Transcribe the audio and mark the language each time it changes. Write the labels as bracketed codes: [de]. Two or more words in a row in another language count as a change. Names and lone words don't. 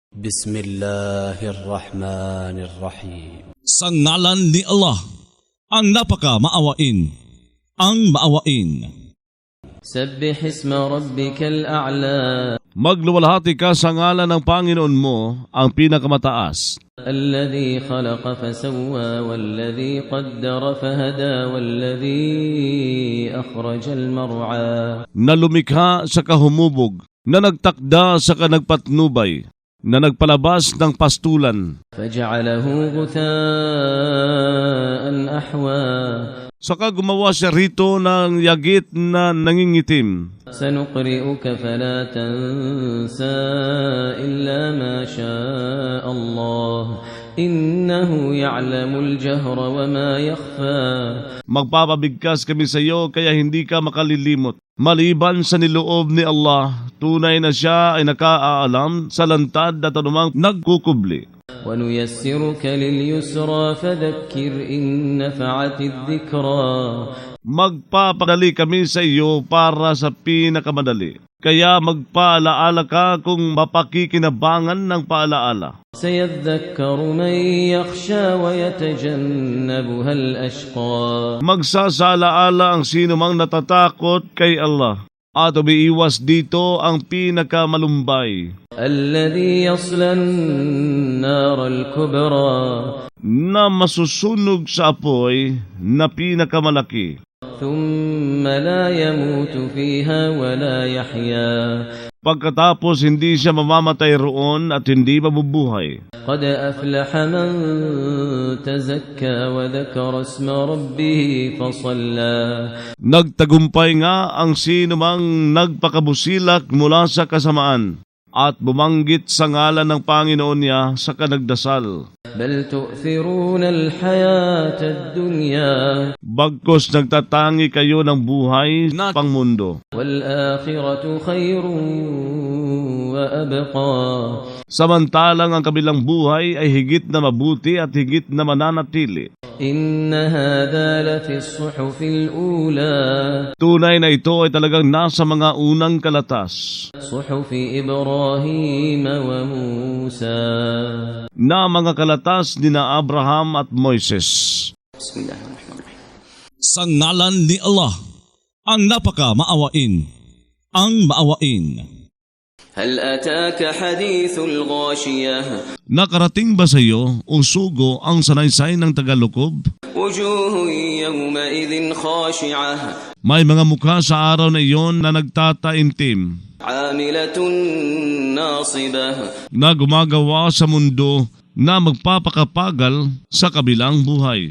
[ar] بسم الله الرحمن الرحيم. [tl] Sa ngalan ni Allah, ang napaka-maawain, ang maawain. [ar] سبح اسم ربك الأعلى [tl] Magluwalhati ka sa ngalan ng Panginoon mo, ang pinakamataas, [ar] الذي خلق فسوى والذي قدر فهدى والذي أخرج المرعى [tl] na lumikha sa kahumubog, na nagtakda sa kanagpatnubay, na nagpalabas ng pastulan, [ar] فجعله غثاء أحوى [tl] saka gumawa siya rito ng yagit na nangingitim. [ar] سنقرئك فلا تنسى إلا ما شاء الله إنه يعلم الجهر وما يخفى [tl] Magpapabigkas kami sa iyo kaya hindi ka makalilimot. Maliban sa niloob ni Allah, tunay na siya ay nakaalam sa lantad at anumang nagkukubli. [ar] ونيسرك لليسرى فذكر إن نفعت الذكرى [tl] Magpapadali kami sa iyo para sa pinakamadali. Kaya magpaalaala ka kung mapakikinabangan ng paalaala. [ar] سيذكر من يخشى ويتجنبها الأشقى [tl] Magsasalaala ang sino mang natatakot kay Allah at umiiwas dito ang pinakamalumbay [ar] الذي يصلى النار الكبرى [tl] na masusunog sa apoy na pinakamalaki. [ar] ثم لا يموت فيها ولا يحيا [tl] Pagkatapos hindi siya mamamatay roon at hindi mabubuhay. [ar] قد أفلح من تزكى وذكر اسم ربه فصلى [tl] Nagtagumpay nga ang sino mang nagpakabusilak mula sa kasamaan at bumanggit sa ngalan ng Panginoon niya sa kanagdasal. [ar] بل تؤثرون الحياة الدنيا [tl] Bagkus nagtatangi kayo ng buhay na pangmundo. [ar] والآخرة خير وأبقى [tl] Samantalang ang kabilang buhay ay higit na mabuti at higit na mananatili. [ar] إن هذا لفي الصحف الأولى [tl] Tunay na ito ay talagang nasa mga unang kalatas [ar] صحف إبراهيم وموسى [tl] na mga kalatas ni na Abraham at Moises. [ar] بسم الله الرحمن الرحيم [tl] Sa ngalan ni Allah, ang napaka-maawain, ang maawain. [ar] هل أتاك حديث الغاشية [tl] Nakarating ba sa iyo o sugo ang sanaysay ng Tagalukob? [ar] وجوه يومئذ خاشعة [tl] May mga mukha sa araw na iyon na nagtataimtim, [ar] عاملة ناصبة [tl] na gumagawa sa mundo na magpapakapagal sa kabilang buhay,